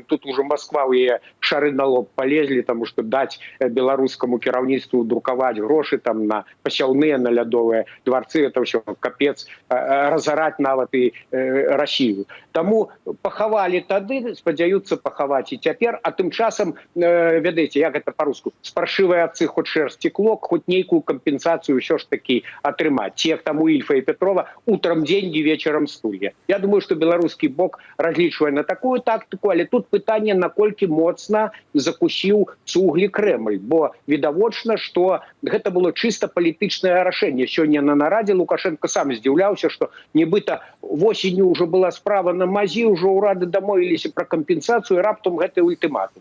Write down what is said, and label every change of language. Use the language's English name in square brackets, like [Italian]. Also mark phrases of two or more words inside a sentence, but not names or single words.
[Belarusian] Тут ужо Масква ў яе шары на лоб палезлі, таму што даць беларускаму кіраўніцтву друкаваць грошы там на пасяўныя, на лядовыя дворцы, это ўсё капец, разараць нават і Расію. Таму пахавалі тады, спадзяюцца пахаваць і цяпер, а тым часам, ведаеце, як гэта па-руску, [Russian] з паршывай овцы хоць шерсці клок, [Belarusian] хоць нейкую кампенсацыю ўсё ж такі атрымаць. Ці як там у Ільфа і Петрова, [Russian] утрам деньги, вечером стулья. [Belarusian] Я думаю, што беларускі бок разлічвае на такую тактыку, але тут пытанне, наколькі моцна закусіў цуглі Крэмль, бо відавочна, што гэта было чыста палітычнае рашэнне. Сёння на нарадзе Лукашенко сам здзіўляўся, што нібыта восенню ўжо была справа на мазе, ўжо ўрады дамовіліся пра кампенсацыю, раптам гэты ультыматум.